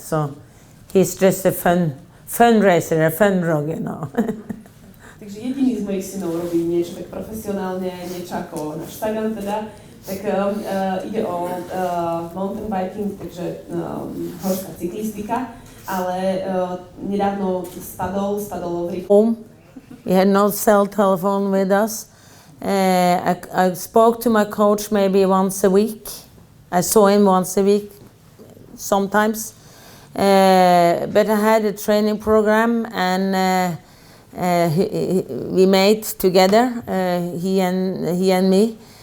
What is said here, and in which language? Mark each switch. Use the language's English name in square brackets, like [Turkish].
[English] So he's just a fun racer, a fun rogue, you know. [Slovak] Takže jediný z mojich synov robí niečo tak profesionálne, niečo ako náš Sagan teda, tak ide o mountain biking, takže horská cyklistika, ale nedávno spadol v [English] Home. We had no cell telephone with us. I spoke to my coach maybe once a week. I saw him once a week, sometimes. But I had a training program, and we made together, he and me.